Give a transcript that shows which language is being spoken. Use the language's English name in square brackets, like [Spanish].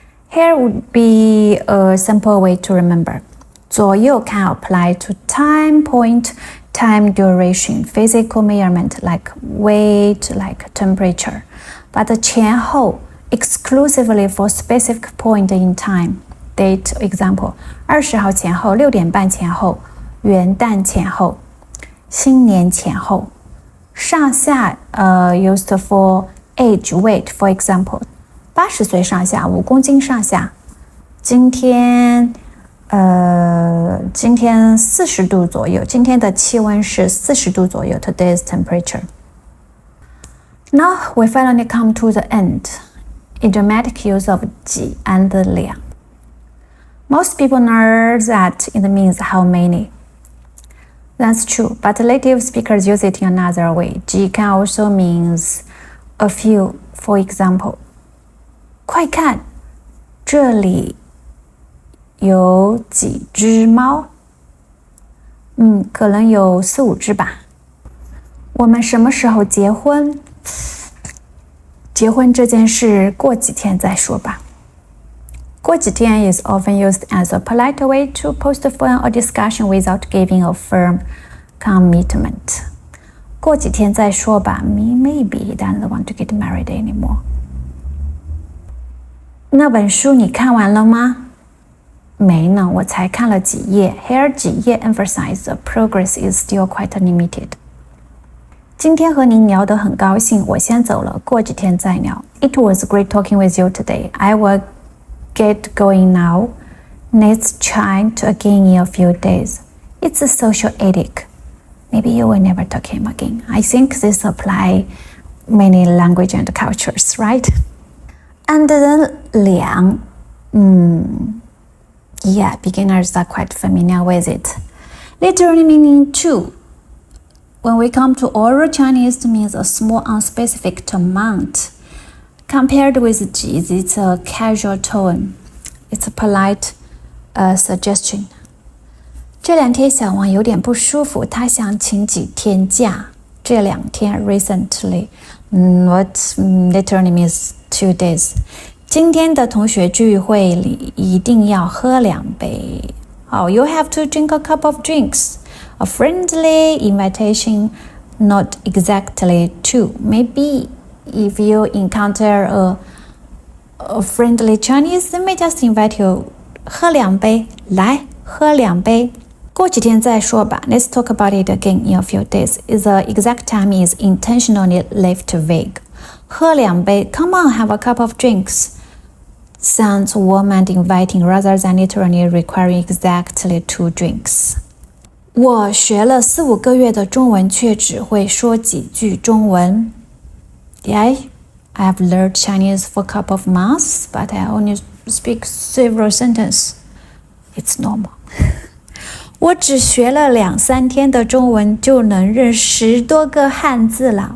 [English] Here would be a simple way to remember. 左右 can apply to time, point, time, duration, physical measurement like weight, like temperature. But 前后 exclusively for specific point in time. Date example [Chinese] 20号前后6点半前后元旦前后新年前后上下used for age weight for example 80岁上下5公斤上下今天40度左右今天的气温是40度左右 [English] Today's temperature. Now we finally come to the end.Idiomatic use of 几 and 两 Most people know that it means how many. That's true, but native speakers use it in another way. 几 can also means a few. For example, [Chinese] 快看，这里有几只猫？可能有4-5只吧。我们什么时候结婚？结婚这件事过几天再说吧。 [English] 过几天 is often used as a polite way to postpone a discussion without giving a firm commitment. [Chinese] 过几天再说吧 [English] maybe he doesn't want to get married anymore. [Chinese] 那本书你看完了吗？没呢，我才看了几页。 [English] Here 几页 emphasize the progress is still quite limited. [Chinese] 今天和您聊得很高兴，我先走了，过几天再聊。 [English] It was great talking with you today. I will get going now. Let's try to again in a few days. It's a social ethic. Maybe you will never talk to him again. I think this apply many language and cultures, right? And then 两 Yeah, beginners are quite familiar with it. Literally meaning two. When we come to oral Chinese, it means a small unspecific amount. Compared with 几, it's a casual tone. It's a polite suggestion. [Chinese] 这两天小王有点不舒服，他想请几天假。 [English] 这两天 recently, what literally means 2 days. [Chinese] 今天的同学聚会里一定要喝2杯。 [English] Oh, you have to drink a cup of drinks. A friendly invitation, not exactly 2. Maybe if you encounter a friendly Chinese, they may just invite you [Chinese] 喝2杯，来喝2杯。过几天再说吧。 [English] Let's talk about it again in a few days. The exact time is intentionally left vague. 喝2杯 Come on, have a cup of drinks. Sounds warm and inviting rather than literally requiring exactly 2 drinks. [Chinese] 我学了4、5个月的中文，却只会说几句中文。 [English] Yeah, I've learned Chinese for a couple of months, but I only speak several sentences. It's normal. [Chinese] 我只学了2、3天的中文，就能认10多个汉字了。